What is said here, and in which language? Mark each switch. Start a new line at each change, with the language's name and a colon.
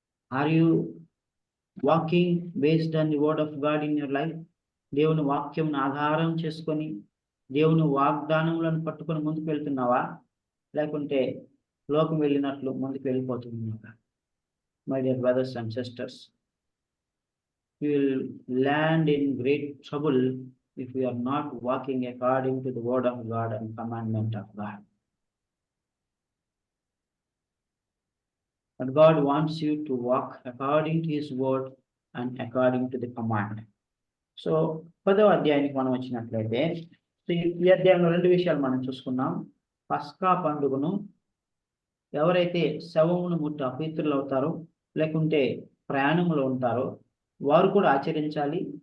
English: Are you walking based on the word of God in your life?
Telugu: దేవుని వాక్యం ఆధారం చేసుకొని, దేవుని వాగ్దానములను పట్టుకొని ముందుకు వెళ్తున్నావా, లేకుంటే లోకం వెళ్ళినట్లు ముందుకు వెళ్ళిపోతున్నావా?
English: My dear brothers and sisters, you will land in great trouble if you are not walking according to the word of God and commandment of God. But God wants you to walk according to his word and according to the command.
Telugu: So 10వ అధ్యాయానికి మనం వచ్చినట్లయితే, ఈ అధ్యాయంలో 2 విషయాలు మనం చూసుకున్నాం. పస్కా పండుగను ఎవరైతే శవమును ముట్టి అపవిత్రులు అవుతారో, లేకుంటే ప్రయాణంలో ఉంటారో వారు కూడా ఆచరించాలి.